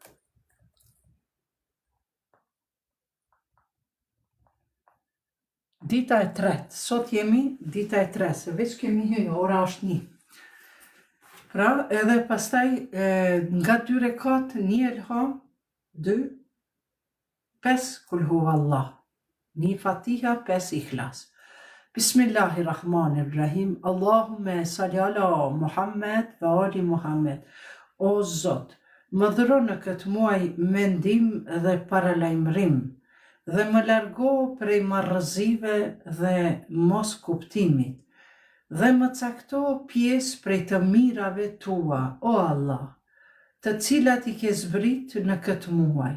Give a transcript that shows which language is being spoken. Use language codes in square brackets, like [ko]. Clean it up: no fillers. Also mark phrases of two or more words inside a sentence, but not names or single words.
[sq] Dita e tretë, sot jemi dita e tretë, se veç kemi hyrë, ora është 1. Pra, edhe pastaj nga 2 rekat, 1 elham, 2, 5 [ar] قل هو الله. [sq] një Fatiha, 5 Ikhlas. Bismillahirrahmanirrahim. [ar] اللهم صل على محمد وآل محمد. [sq] O Zot, më dhuro në këtë muaj mendim dhe paralajmërim dhe më largo prej marrëzive dhe mos kuptimit dhe më cakto pjesë prej të mirave tua, o Allah, të cilat I ke zbrit në këtë muaj.